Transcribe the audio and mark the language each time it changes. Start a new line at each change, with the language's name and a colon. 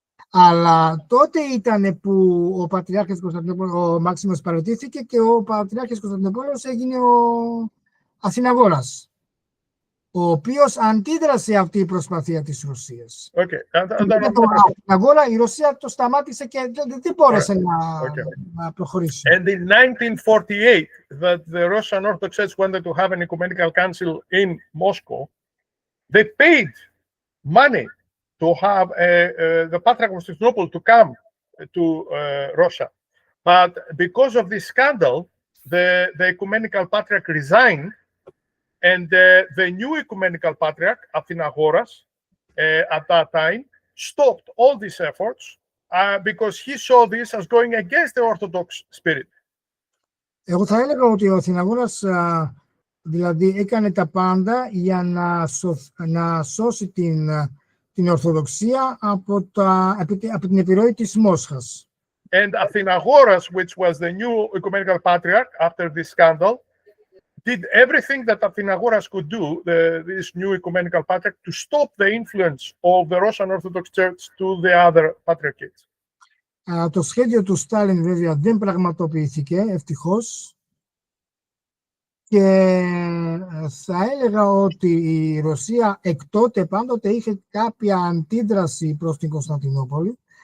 Greek: Αλλά τότε ήταν που ο Πατριάρχης Κωνσταντινούπολου, ο Μάξιμος, παραιτήθηκε και ο Πατριάρχης Κωνσταντινούπολος έγινε ο Αθηναγόρας, ο οποίος αντίδρασε αυτή η προσπαθία της Ρωσίας. Αθηναγόρα η Ρωσία το σταμάτησε και δεν μπόρεσε να προχωρήσει.
English: And in 1948, that the Russian Orthodox Church wanted to have an ecumenical council in Moscow, they paid money to have the Patriarch of Constantinople to come to Russia. But because of this scandal, the ecumenical patriarch resigned, and the new ecumenical patriarch, Athinagoras, at that time, stopped all these efforts because he saw this as going against the Orthodox spirit.
Greek: Εγώ θα έλεγα ότι ο Αθηναγόρας δηλαδή έκανε τα πάντα για να σώσει την Ορθοδοξία από την επιρροή της Μόσχας.
English: And Athinagoras, which was the new ecumenical patriarch after this scandal, did everything that Athinagoras could do, this new ecumenical patriarch, to stop the influence of the Russian Orthodox Church to the other patriarchates.
Greek: Το σχέδιο του Στάλιν βέβαια δεν πραγματοποιήθηκε, ευτυχώς. Και θα έλεγα ότι η Ρωσία εκ τότε πάντοτε είχε κάποια αντίδραση προς την Κωνσταντινούπολη.